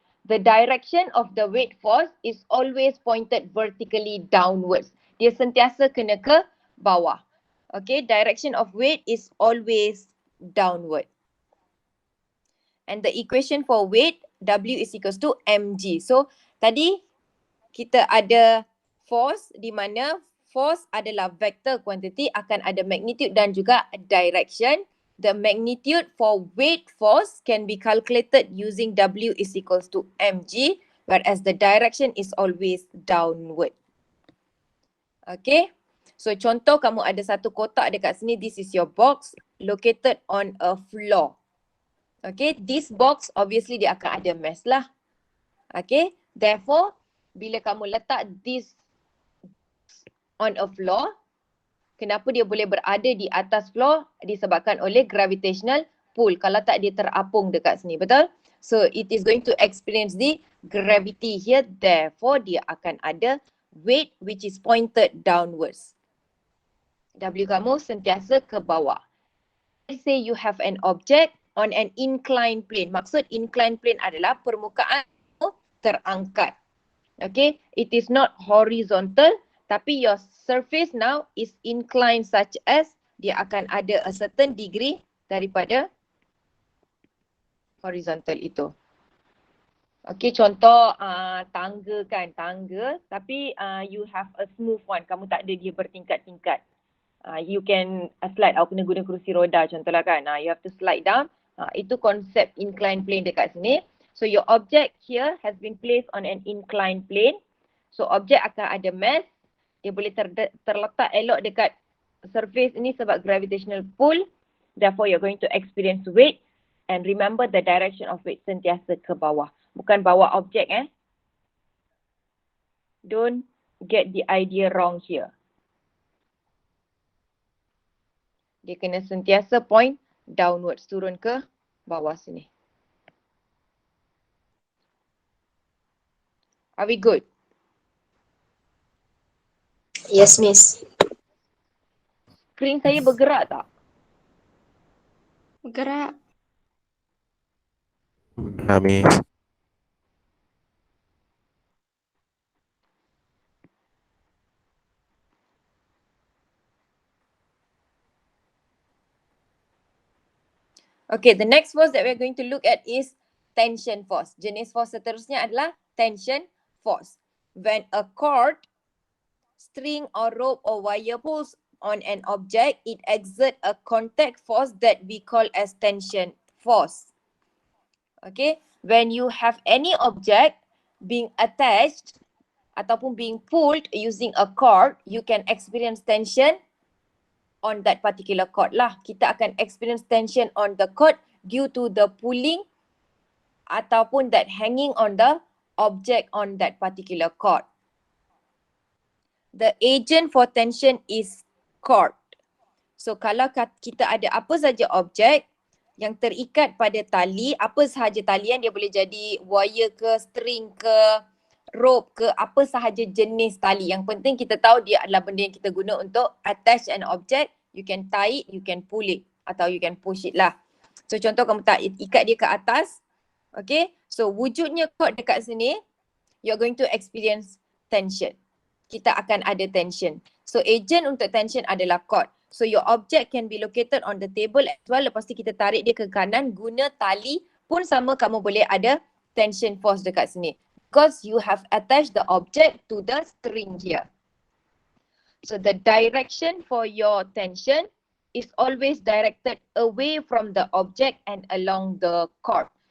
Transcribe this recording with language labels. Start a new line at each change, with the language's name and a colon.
English: The direction of the weight force is always pointed vertically downwards.
Malay: Dia sentiasa kena ke bawah.
English: Okay, direction of weight is always downward. And the equation for weight, W is equals to mg.
Malay: So tadi kita ada force di mana force adalah vector quantity, akan ada magnitude dan juga direction.
English: The magnitude for weight force can be calculated using W is equals to mg, whereas the direction is always downward. Okay, so
Malay: contoh kamu ada satu kotak dekat sini,
English: this is your box located on a floor. Okay, this box obviously
Malay: dia akan ada mass lah. Okay, therefore bila kamu letak
English: this on a floor,
Malay: kenapa dia boleh berada di atas floor? Disebabkan oleh gravitational pull. Kalau tak dia terapung dekat sini, betul?
English: So it is going to experience the gravity here, therefore
Malay: dia akan ada
English: weight which is pointed downwards.
Malay: W kamu sentiasa ke bawah.
English: Let's say you have an object on an inclined plane.
Malay: Maksud inclined plane adalah permukaan terangkat.
English: Okay, it is not horizontal, tapi your surface now is inclined such as
Malay: dia akan ada
English: a certain degree daripada horizontal itu.
Malay: Okey, contoh tangga kan, tangga tapi
English: you have a smooth one.
Malay: Kamu tak ada dia bertingkat-tingkat.
English: You can slide,
Malay: aku kena guna kerusi roda contohlah kan.
English: You have to slide down.
Malay: Itu konsep inclined plane dekat sini.
English: So your object here has been placed on an inclined plane.
Malay: So objek akan ada mass. Dia boleh terletak elok dekat surface ini sebab gravitational pull.
English: Therefore you're going to experience weight. And remember the direction of weight
Malay: sentiasa ke bawah. Bukan bawa objek
English: Don't get the idea wrong here.
Malay: Dia kena sentiasa
English: point downwards,
Malay: turun ke bawah sini.
English: Are we good? Yes, Miss.
Malay: Screen saya bergerak tak? Bergerak.
English: Miss. Okay, the next force that we're going to look at is tension force.
Malay: Jenis force seterusnya adalah tension force.
English: When a cord, string or rope or wire pulls on an object, it exerts a contact force that we call as tension force. Okay, when you have any object being attached ataupun being pulled using a cord, you can experience tension on that particular cord lah.
Malay: Kita akan
English: experience tension on the cord due to the pulling ataupun that hanging on the object on that particular cord. The agent for tension is cord.
Malay: So kalau kita ada apa saja objek yang terikat pada tali, apa sahaja talian, dia boleh jadi wire ke, string ke, rope ke, apa sahaja jenis tali. Yang penting kita tahu dia adalah benda yang kita guna untuk
English: attach an object. You can tie it, you can pull it atau you can push it lah.
Malay: So contoh kamu tak ikat dia ke atas.
English: Okay, so
Malay: wujudnya cord dekat sini,
English: you're going to experience tension.
Malay: Kita akan ada tension. So agent untuk tension adalah cord.
English: So your object can be located on the table as well.
Malay: Lepas tu kita tarik dia ke kanan guna tali pun sama, kamu boleh ada tension force dekat sini.
English: Because you have attached the object to the string here. So the direction for your tension is always directed away from the object and along the cord.